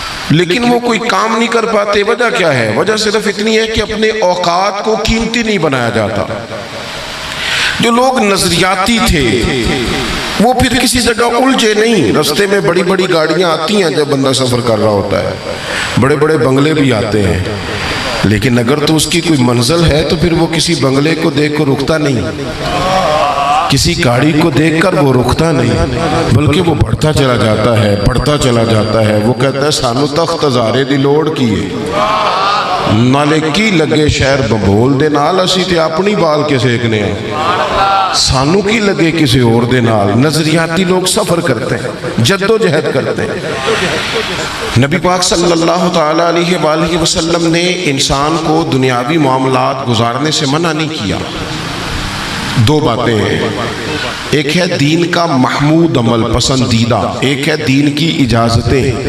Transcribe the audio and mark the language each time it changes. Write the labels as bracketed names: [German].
[Urdu] لیکن وہ کوئی کام نہیں کر پاتے۔ وجہ کیا ہے؟ وجہ صرف اتنی ہے کہ اپنے اوقات کو قیمتی نہیں بنایا جاتا۔ جو لوگ نظریاتی تھے وہ پھر کسی جگہ الجھے نہیں۔ رستے میں بڑی بڑی گاڑیاں آتی ہیں جب بندہ سفر کر رہا ہوتا ہے، بڑے بڑے بنگلے بھی آتے ہیں، لیکن اگر تو اس کی کوئی منزل ہے تو پھر وہ کسی بنگلے کو دیکھ کر رکتا نہیں، کسی گاڑی کو دیکھ کر وہ رکتا نہیں، بلکہ وہ بڑھتا چلا جاتا ہے، بڑھتا چلا جاتا ہے۔ وہ کہتا ہے [Punjabi] سانو تخت ہزارے دی لوڑ کی ہے، ਨਾਲੇ ਕੀ ਲੱਗੇ ਸ਼ਹਿਰ ਬੰਬੋਲ ਦੇ ਨਾਲ, ਅਸੀਂ ਤੇ ਆਪਣੀ ਬਾਲ ਕੇ ਸੇਕਨੇ ਆ, ਸਾਨੂੰ ਕੀ ਲੱਗੇ ਕਿਸੇ اور ਦੇ ਨਾਲ। [Urdu] نظریاتی لوگ سفر کرتے ہیں، جدوجہد کرتے ہیں۔ نبی پاک صلی اللہ تعالیٰ علیہ وآلہ وسلم نے انسان کو دنیاوی معاملات گزارنے سے منع نہیں کیا۔ دو باتیں ہیں، ایک ہے دین کا محمود عمل پسندیدہ، ایک ہے دین کی اجازتیں۔